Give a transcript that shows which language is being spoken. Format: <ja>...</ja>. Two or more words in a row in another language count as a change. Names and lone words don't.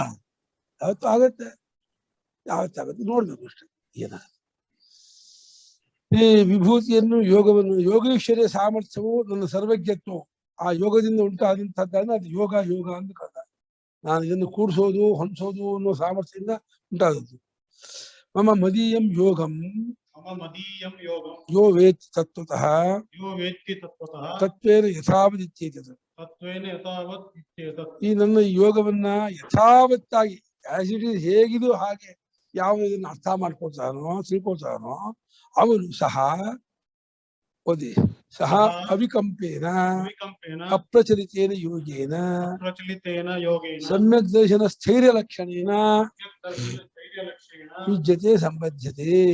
<kn>ಯಾವತ್ತೂ ಆಗತ್ತೆ, ಯಾವತ್ತಾಗತ್ತೆ ನೋಡ್ಬೇಕು ಅಷ್ಟೇ ಏನಾಗುತ್ತೆ. ಈ ವಿಭೂತಿಯನ್ನು, ಯೋಗವನ್ನು, ಯೋಗೇಶ್ವರ್ಯ ಸಾಮರ್ಥ್ಯವು ನನ್ನ ಸರ್ವಜ್ಞತ್ವ ಆ ಯೋಗದಿಂದ ಉಂಟಾದಂತಹದ್ದಾನೆ ಅದು ಯೋಗ ಅಂತ ಕರೆದ. ನಾನು ಇದನ್ನು ಕೂಡಿಸೋದು, ಹೊಂದಿಸೋದು ಅನ್ನೋ ಸಾಮರ್ಥ್ಯದಿಂದ ಉಂಟಾದದ್ದು.</kn> <sa>ಮಮ ಮದೀಯಂ ಯೋಗಂ ಯೋ ವೇತ್ತಿ ತತ್ವತಃ ತತ್ವೇನ ಯಥಾವದಿತ್ಯೇತತ್.</sa> <kn>ಈ ನನ್ನ ಯೋಗವನ್ನ ಯಥಾವತ್ತಾಗಿ</kn> <en>as it is</en> <kn>ಹೇಗಿದೆಯೋ ಹಾಗೆ ಯಾವ ಇದನ್ನ ಅರ್ಥ ಮಾಡ್ಕೊಳ್ತಾನೋ, ತಿಳ್ಕೊಳ್ತಾನೋ ಅವನು ಸಹ ಓದಿ</kn> <sa>ಸಹ ಅವಿಕಂಪೇನ ಅಪ್ರಚಲಿತೇನ ಯೋಗೇನ ಸಮ್ಯಕ್ ದರ್ಶನ ಸ್ಥೈರ್ಯ ಲಕ್ಷಣೇನ ಯುಜ್ಯತೆ ಸಂಬದ್ಧತೆ.</sa>